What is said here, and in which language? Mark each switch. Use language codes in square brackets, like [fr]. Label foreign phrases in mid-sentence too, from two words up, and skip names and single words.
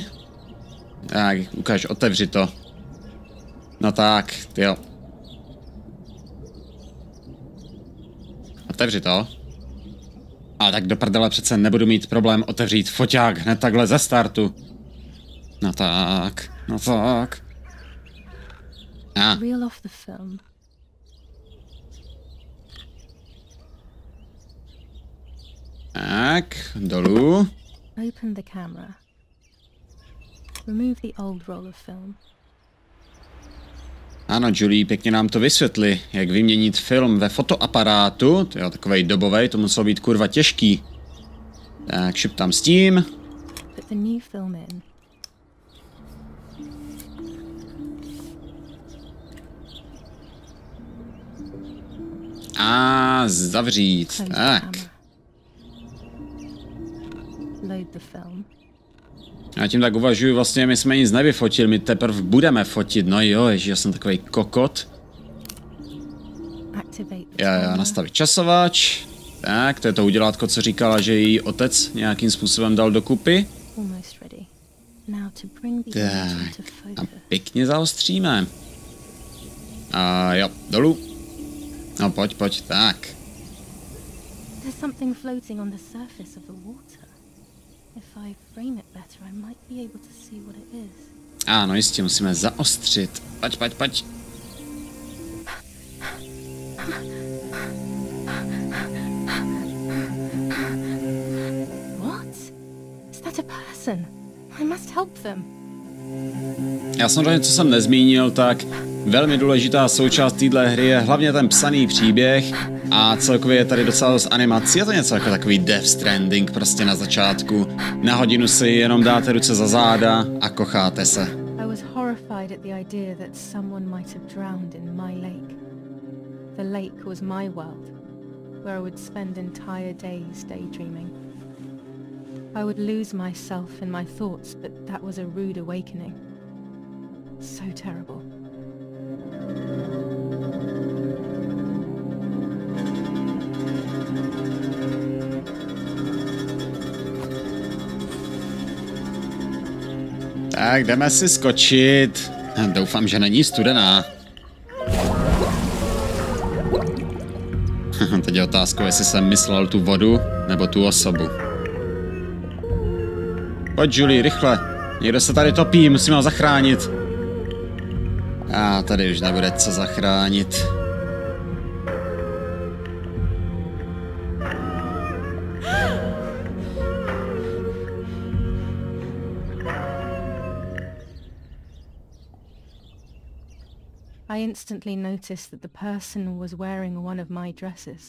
[cs] Tak, ukáž, otevři to. No tak, jo. Otevři to. A tak do prdele přece nebudu mít problém otevřít foťák hned takhle ze startu. No tak, no tak. [en] Reel off the film. [cs] Tak, dolů. [en] Open the camera. Remove the old roll of film. [cs] Ano, Giulia, pěkně nám to vysvětli, jak vyměnit film ve fotoaparátu. To je takovej dobovej, to muselo být kurva těžký. Tak, šup tam s tím. [en] Put the new film in. [cs] A zavřít. Tak. [en] Load the film. [cs] Já tím tak uvažuji, vlastně my jsme nic nevyfotili, my teprve budeme fotit, no jo, ježi, já jsem takovej kokot. Já nastavit časovač. Tak, to je to udělátko, co říkala, že její otec nějakým způsobem dal dokupy. Tak, a pěkně zaostříme. A jo, dolů. No pojď, tak. [en] There's something floating on the surface of the water. If I frame it better, I might be able to see what it is. [cs] Ano, jistě, musíme zaostřit. Pojď. [en] What? Is that a person? I must help them. [cs] Já samozřejmě, co jsem nezmínil, tak velmi důležitá součást téhle hry je hlavně ten psaný příběh a celkově je tady docela dost animací. Je to něco jako takový Death Stranding prostě na začátku. Na hodinu si jenom dáte ruce za záda a kocháte se. [en] I was horrified at the idea that someone might have drowned in my lake. The lake was my world, where I would spend entire days daydreaming. I would lose myself in my thoughts, but that was a rude awakening. So terrible. [cs] Tak, jdeme si skočit. Doufám, že není studená. Teď je otázkou, jestli jsem myslel tu vodu, nebo tu osobu. Pojď, Giulia, rychle. Někdo se tady topí, musíme ho zachránit. A tady už nebude co zachránit. [en] I instantly noticed that the person was wearing one of my dresses.